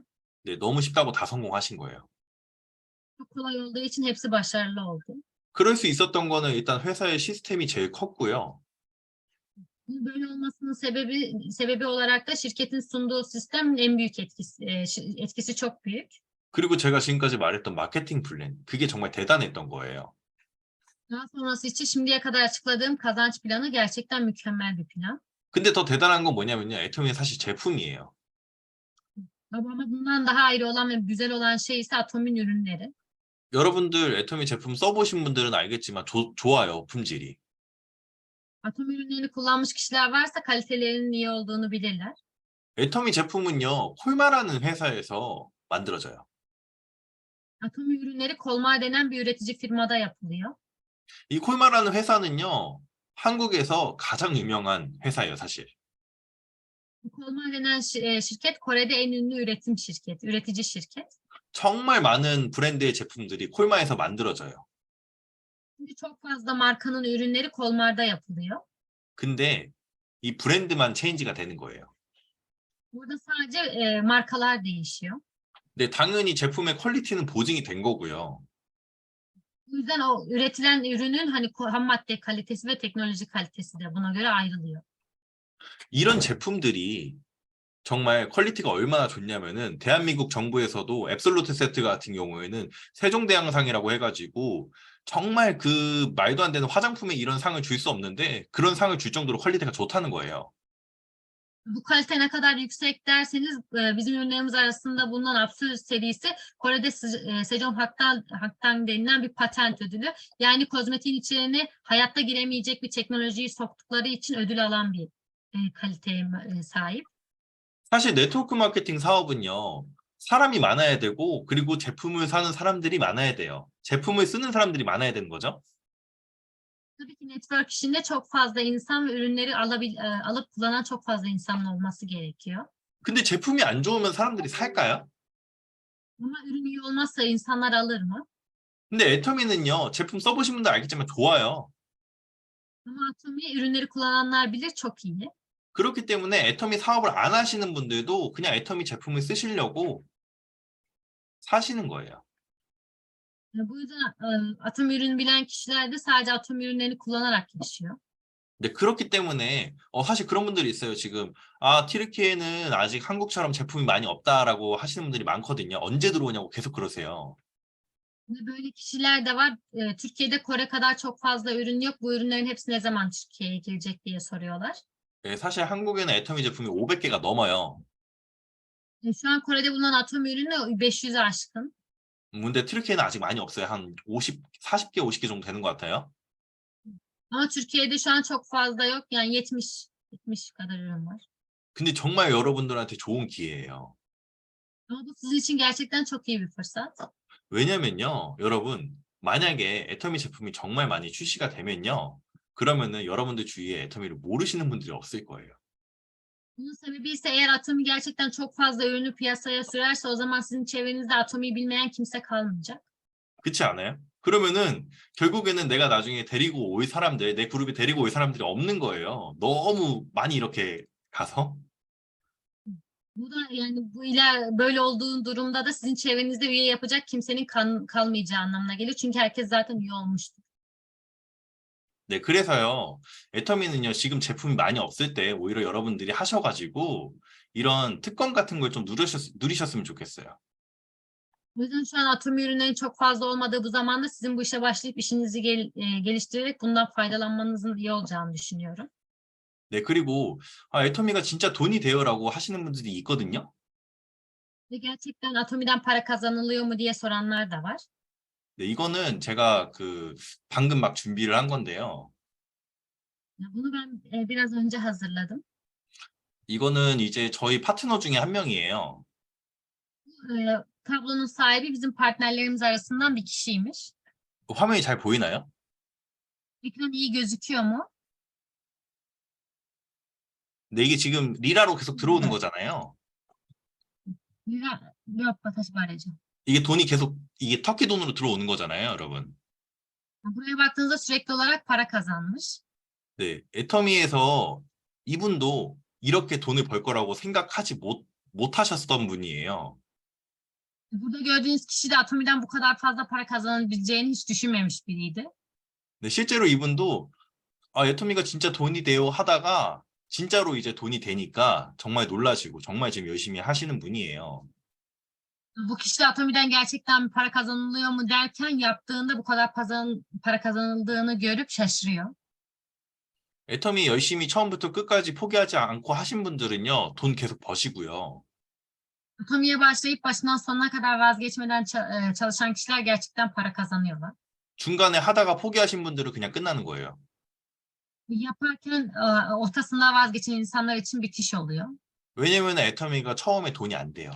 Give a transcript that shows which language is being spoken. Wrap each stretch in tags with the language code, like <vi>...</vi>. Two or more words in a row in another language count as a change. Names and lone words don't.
<ko>네, 너무 쉽다고 다 성공하신 거예요.</ko> <tr>Çok kolay olduğu için hepsi başarılı oldu.</tr> <ko>그럴 수 있었던 거는 일단 회사의 시스템이 제일 컸고요.</ko> <tr>Böyle olmasının sebebi olarak da şirketin sunduğu sistemin en büyük etkisi çok büyük.</tr> <ko>그리고 제가 지금까지 말했던</ko> <en>marketing plan,</en> <ko>그게 정말 대단했던 거예요.</ko> <tr>Daha sonrası için şimdiye kadar açıkladığım kazanç planı gerçekten mükemmel bir plan.</tr> <ko>근데 더 대단한 건 뭐냐면요. 애터미는 사실 제품이에요.</ko> <tr>Ama bundan daha ayrı olan ve güzel olan şey ise Atomi'nin ürünleri.</tr> <ko>여러분들 애터미 제품 써보신 분들은 알겠지만 좋아요, 품질이.</ko> <tr>Atom ürünlerini kullanmış kişiler varsa kalitelerinin iyi olduğunu bilirler.</tr> <ko>애터미 제품은요, 콜마라는 회사에서 만들어져요.</ko> <tr>Atom ürünleri Kolmar denen bir üretici firmada yapılıyor.</tr> <ko>이 콜마라는 회사는요, 한국에서 가장 유명한 회사예요, 사실.</ko> <tr>Kolmar denen şirket Kore'de en ünlü üretici şirket.</tr> <ko>정말 많은 브랜드의 제품들이 콜마에서 만들어져요.</ko> <tr>Çünkü çok fazla markanın ürünleri Kolmar'da yapılıyor.</tr> <ko>근데 이 브랜드만 체인지가 되는 거예요.</ko> <tr>Burada sadece markalar değişiyor.</tr> <ko>근데 당연히 제품의 퀄리티는 보증이 된 거고요.</ko> <tr>Bu yüzden o üretilen ürünün hani ham madde kalitesi ve teknoloji kalitesi de buna göre ayrılıyor.</tr> <ko>이런 제품들이 정말 퀄리티가 얼마나 좋냐면은 대한민국 정부에서도 앱솔루트 세트 같은 경우에는 세종대왕상이라고 해가지고 정말 그 말도 안 되는 화장품에 이런 상을 줄 수 없는데 그런 상을 줄 정도로 퀄리티가 좋다는 거예요.</ko> <tr>Bu kalite ne kadar yüksek derseniz bizim ürünlerimiz arasında bulunan Absolute serisi Kore'de Sejong Haktan denilen bir patent ödülü. Yani kozmetiğin içine hayatta giremeyecek bir teknolojiyi soktukları için ödül alan bir kaliteye sahip.</tr> <ko>사실</ko> <en>network marketing</en> <ko>사업은요, 사람이 많아야 되고, 그리고 제품을 사는 사람들이 많아야 돼요. 제품을 쓰는 사람들이 많아야 되는 거죠.</ko> <tr>Tabii ki network işinde çok fazla insan ve ürünleri alıp kullanan çok fazla insanın olması gerekiyor.</tr> <ko>근데 제품이 안 좋으면 사람들이 살까요?</ko> <tr>Ama ürün iyi olmazsa insanlar alır mı?</tr> <ko>근데 애터미는요, 제품 써보신 분들 알겠지만 좋아요.</ko> <tr>Ama Atomi ürünleri kullananlar bilir çok iyi.</tr> <ko>그렇기 때문에 애터미 사업을 안 하시는 분들도 그냥 애터미 제품을 쓰시려고 사시는 거예요.</ko> <tr>Bu yüzden Atomi ürünü bilen kişiler de sadece Atomi ürünlerini kullanarak yaşıyor.</tr> <ko>근데 그렇기 때문에 사실 그런 분들이 있어요. 지금 튀르키예는 아직 한국처럼 제품이 많이 없다라고 하시는 분들이 많거든요. 언제 들어오냐고 계속 그러세요.</ko> <tr>Ve böyle kişiler de var. Türkiye'de Kore kadar çok fazla ürün yok. Bu ürünlerin hepsi ne zaman Türkiye'ye gelecek diye soruyorlar.</tr> <ko>네, 사실 한국에는 애터미 제품이 500개가 넘어요.</ko> <tr>Şu an Kore'de bulunan Atomi ürünü 500'ü aşkın.</tr> <ko>근데 튀르키예는 아직 많이 없어요. 한 40개, 50개 정도 되는 것 같아요.</ko> <tr>Ama Türkiye'de şu an çok fazla yok. Yani 70 kadar ürün var.</tr> <ko>근데 정말 여러분들한테 좋은 기회예요.</ko> <tr>Ama bu sizin için gerçekten çok iyi bir fırsat.</tr> <ko>왜냐면요, 여러분, 만약에 애터미 제품이 정말 많이 출시가 되면요, 그러면은 여러분들 주위에 애터미를 모르시는 분들이 없을 거예요.</ko> <tr>Bunun sebebi ise eğer Atomi gerçekten çok fazla ürünü piyasaya sürerse o zaman sizin çevrenizde Atomi'yi bilmeyen kimse kalmayacak.</tr> <ko>그렇지 않아요? 그러면은 결국에는 내가 나중에 데리고 올 사람들, 내 그룹에 데리고 올 사람들이 없는 거예요. 너무 많이 이렇게 가서.</ko> <tr>Bu da yani böyle olduğu durumda da sizin çevrenizde üye yapacak kimsenin kalmayacağı anlamına geliyor. Çünkü herkes zaten üye olmuştur.</tr> <ko>네, 그래서요, 애터미는요, 지금 제품이 많이 없을 때 오히려 여러분들이 하셔가지고 이런 특권 같은 걸 좀 누리셨으면 좋겠어요.</ko> <tr>O yüzden şu an Atomi ürünlerin çok fazla olmadığı bu zamanda sizin bu işe başlayıp işinizi geliştirerek bundan faydalanmanızın iyi olacağını düşünüyorum.</tr> <ko>네, 그리고 애터미가 진짜 돈이 돼요라고 하시는 분들이 있거든요.</ko> <tr>Ve gerçekten Atomi'den para kazanılıyor mu diye soranlar da var.</tr> <ko>네, 이거는 제가 방금 막 준비를 한 건데요.</ko> <tr>Bunu ben biraz önce hazırladım.</tr> <ko>이거는 이제 저희 파트너 중에 한 명이에요.</ko> <tr>Tablonun sahibi bizim partnerlerimiz arasından bir kişiymiş.</tr> <ko>화면이 잘 보이나요?</ko> <tr>Ekran iyi gözüküyor mu?</tr> <ko>네, 이게 지금 리라로 계속 들어오는 거잖아요.</ko> <tr>Yok, daş barajı.</tr> <ko>이게 돈이 계속 이게 터키 돈으로 들어오는 거잖아요, 여러분.</ko> <tr>Buraya baktığınızda sürekli olarak para kazanmış.</tr> <ko>네, 애터미에서 이분도 이렇게 돈을 벌 거라고 생각하지 못 하셨던 분이에요.</ko> <tr>Burada gördüğünüz kişi de Atomi'den bu kadar fazla para kazanabileceğini hiç düşünmemiş biriydi.</tr> <ko>네, 실제로 이분도 애터미가 진짜 돈이 돼요 하다가 진짜로 이제 돈이 되니까 정말 놀라시고 정말 지금 열심히 하시는 분이에요.</ko> <tr>Bu kişi de Atomi'den gerçekten para kazanılıyor mu derken yaptığında bu kadar para kazanıldığını görüp şaşırıyor.</tr> <ko>애터미 열심히 처음부터 끝까지 포기하지 않고 하신 분들은요, 돈 계속 버시고요.</ko> <tr>Atomi'ye başlayıp başından sonuna kadar vazgeçmeden çalışan kişiler gerçekten para kazanıyorlar.</tr> <ko>중간에 하다가 포기하신 분들은 그냥 끝나는 거예요.</ko> <tr>Yaparken ortasında vazgeçen insanlar için bitiş oluyor.</tr> <ko>왜냐면 애터미가 처음에 돈이 안 돼요.</ko>